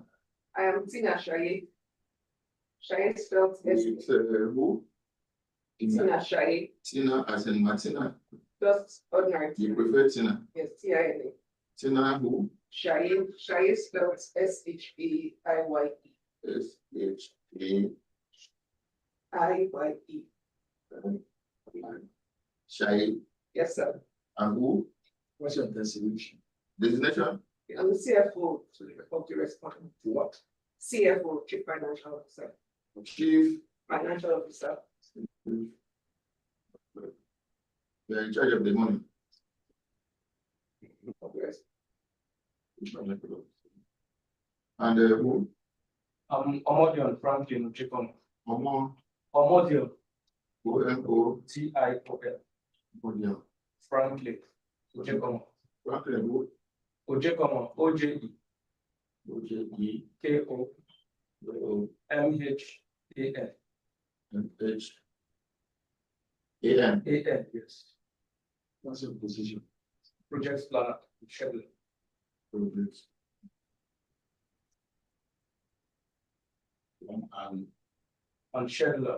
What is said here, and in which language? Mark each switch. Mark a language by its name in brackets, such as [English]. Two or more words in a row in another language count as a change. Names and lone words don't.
[English] I am Tina Shaye. Shaye spelled S. It's who? Tina Shaye, Tina as in Martina. just ordinary. You prefer Tina? Yes, T-I-N-A. Tina who? Shaye spelled S-H-A-I-Y-E. S-H-A. I-Y-E. Shai Yes, sir. and who? What's your designation? Designation? I'm the CFO of the respondent. What? CFO, Chief Financial Officer. Chief. Financial Officer. You're in charge of the money. Yes. And who? Omodion Franklin Chikon. Omo. Omodion. O-M-O. T-I-O-N. Onion. Franklin Chikon. Franklin who? Ojekomo. O-J-E. O-J-E. K-O. M-H-A-N. M-H. A-N. A-N, yes. What's your position? Project planner, schedule. Projects. And scheduler.